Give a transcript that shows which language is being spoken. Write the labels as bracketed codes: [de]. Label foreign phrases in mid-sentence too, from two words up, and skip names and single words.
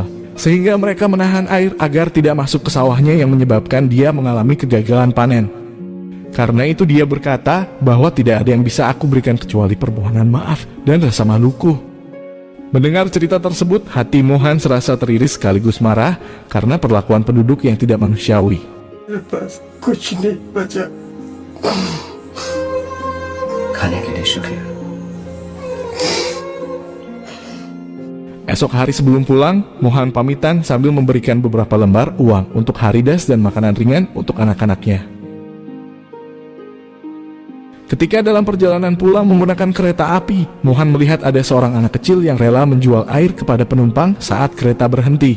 [id] Sehingga mereka menahan air agar tidak masuk ke sawahnya yang menyebabkan dia mengalami kegagalan panen. Karena itu dia berkata bahwa tidak ada yang bisa aku berikan kecuali permohonan maaf dan rasa maluku. Mendengar cerita tersebut, hati Mohan serasa teriris sekaligus marah karena perlakuan penduduk yang tidak manusiawi. [hi] बस कुछ नहीं बचा। खाने के लिए शुक्रिया। [id] Esok hari sebelum pulang, Mohan pamitan sambil memberikan beberapa lembar uang untuk Haridas dan makanan ringan untuk anak-anaknya. Ketika dalam perjalanan pulang menggunakan kereta api, Mohan melihat ada seorang anak kecil yang rela menjual air kepada penumpang saat kereta berhenti.